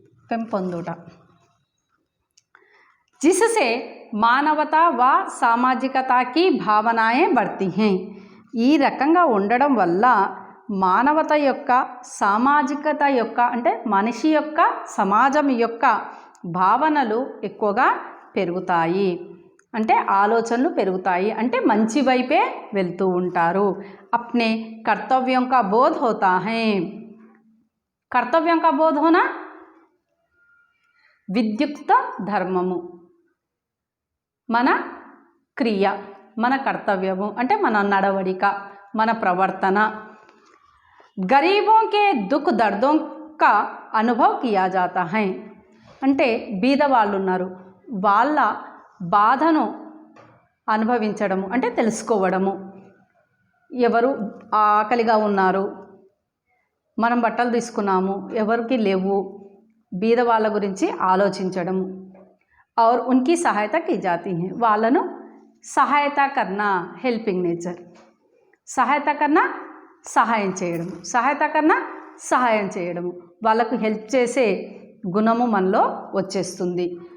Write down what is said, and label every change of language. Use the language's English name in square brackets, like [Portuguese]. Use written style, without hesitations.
[Telugu] పెంపొందుట, [Hindi] जिससे మానవతా व సామాజికతా की భావనాएं बढ़ती हैं. [Telugu] ఈ రకంగా ఉండడం వల్ల మానవత యొక్క, సామాజికత యొక్క, అంటే మనిషి యొక్క, సమాజం యొక్క భావనలు ఎక్కువగా పెరుగుతాయి, అంటే ఆలోచనలు పెరుగుతాయి, అంటే మంచి వైపే వెళ్తూ ఉంటారు. [Hindi] अपने कर्तव्यों का बोध होता है. कर्तव्यों का बोध होना [Telugu] విద్యుక్త ధర్మము, మన క్రియ, మన కర్తవ్యము, అంటే మన నడవడిక, మన ప్రవర్తన. [Hindi] गरीबों के दुख दर्दों का అనుభవ్ కియా జాతా హై. [Telugu] అంటే బీద వాళ్ళు ఉన్నారు, వాళ్ళ బాధను అనుభవించడము అంటే తెలుసుకోవడము. ఎవరు ఆకలిగా ఉన్నారు, మనం బట్టలు తీసుకున్నాము, ఎవరికి లేవు, బీద వాళ్ళ గురించి ఆలోచించడము. [Hindi] और उनकी सहायता की जाती है. [Telugu] వాళ్ళను [Hindi] సహాయత కర్నా, [Telugu] హెల్పింగ్ నేచర్. [Hindi] సహాయత కర్నా [Telugu] సహాయం చేయడము, సహాయత కర్నా సహాయం చేయడము, వాళ్ళకు హెల్ప్ చేసే గుణము మనలో వచ్చేస్తుంది.